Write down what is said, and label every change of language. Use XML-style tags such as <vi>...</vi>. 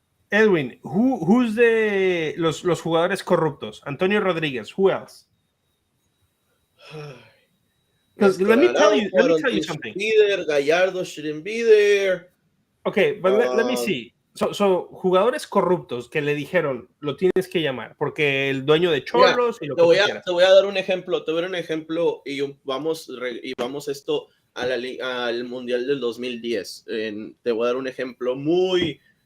<es>Edwin, who's los jugadores corruptos?</es> <en>Antonio Rodríguez, who else? Because let me tell you something. Gallardo shouldn't be there. Okay, but let me see.</en> <es>So, jugadores corruptos que le dijeron, lo tienes que llamar, porque el dueño de Cholos y lo que quieras. Te voy a dar un ejemplo, y vamos esto al Mundial del 2010. Te voy a dar un ejemplo muy</es>